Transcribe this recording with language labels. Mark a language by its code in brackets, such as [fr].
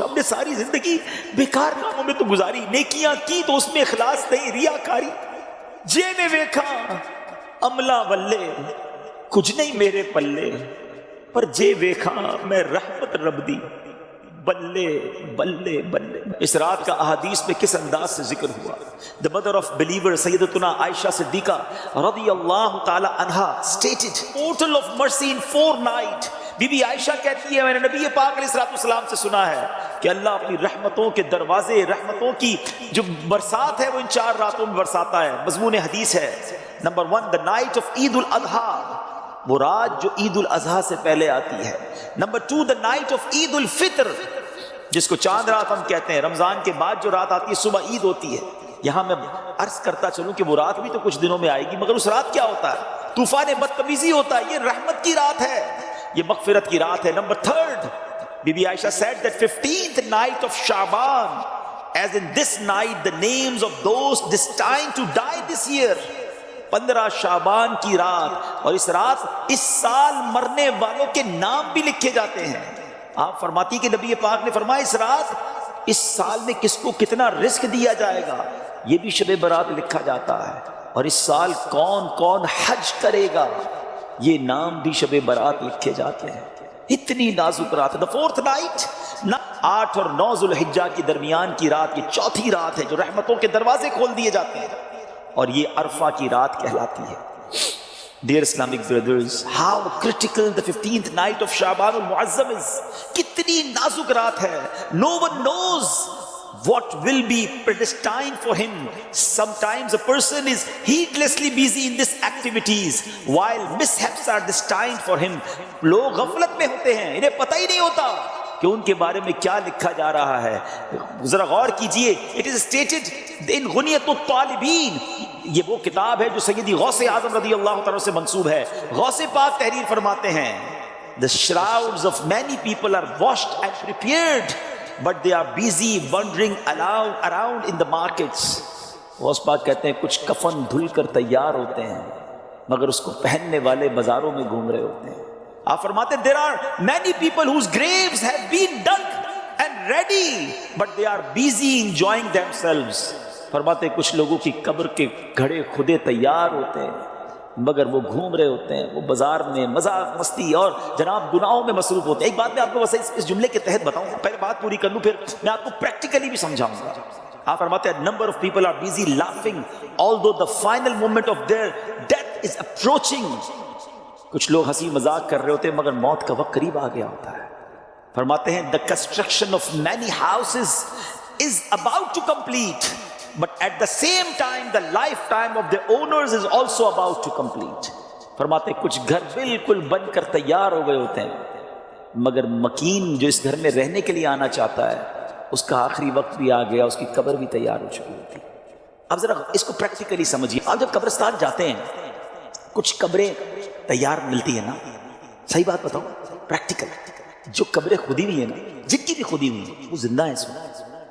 [ur] ہم نے ساری زندگی بیکار کاموں میں تو گزاری، نیکیاں کی تو اس میں اخلاص نہیں، ریاکاری. [pa] جے میں ویکھا عملہ بلے کچھ نہیں میرے پلے، پر جے ویکھا میں رحمت رب دی بلے بلے بلے. [ur] اس رات کا احادیث میں کس انداز سے ذکر ہوا. [en] The mother of believer سیدتنا عائشہ صدیقہ رضی اللہ تعالی عنہا stated total of mercy in 4 nights. [ur] Be be عائشہ کہتی ہے میں نے نبی پاک علیہ الصلوۃ والسلام سے سنا ہے کہ اللہ اپنی رحمتوں کے دروازے، رحمتوں کی جو برسات ہے وہ ان 4 راتوں میں برساتا ہے. مضمون حدیث ہے نمبر 1 [en] the night of [ur] عید الاضحیٰ، وہ رات جو عید الاضحیٰ سے پہلے آتی ہے. نمبر 2 [en] the night of [ur] عید الفطر، جس کو چاند رات ہم کہتے ہیں، رمضان کے بعد جو رات آتی ہے صبح عید ہوتی ہے. یہاں میں عرض کرتا چلوں کہ وہ رات بھی تو کچھ دنوں میں آئے گی، مگر اس رات کیا ہوتا ہے؟ طوفان بدتمیزی ہوتا ہے. یہ رحمت کی رات ہے، یہ مغفرت کی رات ہے. Number 3 be be Aisha [en] said that 15th night of Shaban, as in this night the names of those destined to die this year. [ur] 15 شعبان کی رات، اور اس رات اس سال مرنے والوں کے نام بھی لکھے جاتے ہیں. آپ فرماتی کہ نبی پاک نے فرمایا اس رات اس سال میں کس کو کتنا رزق دیا جائے گا یہ بھی شب برات لکھا جاتا ہے، اور اس سال کون کون حج کرے گا یہ نام بھی شب برات لکھے جاتے ہیں. اتنی نازک رات. [en] The 4th night [ur] 8 اور 9 ذوالحجہ کے درمیان کی رات، یہ 4تھی رات ہے جو رحمتوں کے دروازے کھول دیے جاتے ہیں، اور یہ عرفہ کی رات کہلاتی ہے. [en] Dear Islamic brothers, how critical the 15th night of Shaban al-Mu'azzam is. [ur] کتنی نازک رات ہے. [en] No one knows what will be predestined for him. Sometimes a person is heedlessly busy in these activities while mishaps are destined for him. [ur] لوگ غفلت میں ہوتے ہیں، انہیں پتہ ہی نہیں ہوتا کہ ان کے بارے میں کیا لکھا جا رہا ہے. ذرا غور کیجئے. [en] It is stated in [ur] غنیۃ الطالبین، یہ وہ کتاب ہے جو سیدی غوث اعظم رضی اللہ تعالیٰ سے منسوب ہے. غوث پاک تحریر فرماتے ہیں [en] The shrouds of many people are washed and prepared, but they are busy wandering around in the markets. [ur] Ghaus Pak کہتے ہیں کچھ کفن دھل کر تیار ہوتے ہیں مگر اس کو پہننے والے بازاروں میں گھوم رہے ہوتے ہیں. آپ فرماتے ہیں [en] there are many people whose graves have been dug and ready, but they are busy enjoying themselves. [ur] فرماتے ہیں کچھ لوگوں کی قبر کے گھڑے خودے تیار ہوتے ہیں مگر وہ گھوم رہے ہوتے ہیں، وہ بازار میں مذاق مستی اور جناب گناہوں میں مصروف ہوتے ہیں. ایک بات میں آپ کو بس اس جملے کے تحت بتاؤں، پہلے بات پوری کر لوں پھر میں آپ کو پریکٹیکلی بھی سمجھاؤں گا. آپ فرماتے ہیں [en] number of people are busy laughing although the final moment of their death is approaching. [ur] کچھ لوگ ہنسی مذاق کر رہے ہوتے ہیں مگر موت کا وقت قریب آ گیا ہوتا ہے. فرماتے ہیں [en] the construction of many houses is about to complete, but at the same time the lifetime of the owners is also about to complete. [ur] فرماتے ہیں کچھ گھر بالکل بن کر تیار ہو گئے ہوتے ہیں مگر مکین جو اس گھر میں رہنے کے لیے آنا چاہتا ہے اس کا آخری وقت بھی آ گیا، اس کی قبر بھی تیار ہو چکی ہوتی. اب ذرا اس کو پریکٹیکلی سمجھیے. آپ جب قبرستان جاتے ہیں کچھ قبریں تیار ملتی ہیں نا، صحیح بات بتاؤ پریکٹیکل، جو قبریں خودی ہوئی ہیں نا، جن کی بھی خودی ہوئی ہیں وہ زندہ ہیں اس وقت.